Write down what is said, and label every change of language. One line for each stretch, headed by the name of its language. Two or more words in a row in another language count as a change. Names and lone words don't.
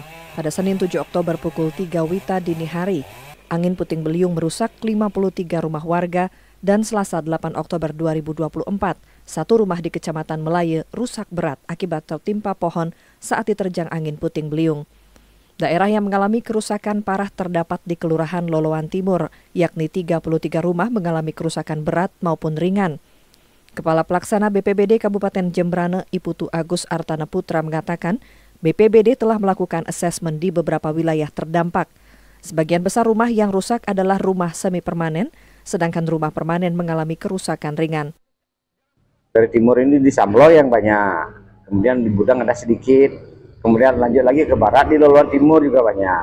Indonesian: Pada Senin 7 Oktober pukul 3 WITA dini hari, angin puting beliung merusak 53 rumah warga dan Selasa 8 Oktober 2024, satu rumah di Kecamatan Melaye rusak berat akibat tertimpa pohon saat diterjang angin puting beliung. Daerah yang mengalami kerusakan parah terdapat di Kelurahan Loloan Timur, yakni 33 rumah mengalami kerusakan berat maupun ringan. Kepala Pelaksana BPBD Kabupaten Jembrana, Iputu Agus Artana Putra mengatakan, BPBD telah melakukan asesmen di beberapa wilayah terdampak. Sebagian besar rumah yang rusak adalah rumah semi permanen, sedangkan rumah permanen mengalami kerusakan ringan. Dari timur ini di Samlo yang banyak, kemudian di Budang ada sedikit, kemudian lanjut lagi ke barat di Loloan Timur juga banyak.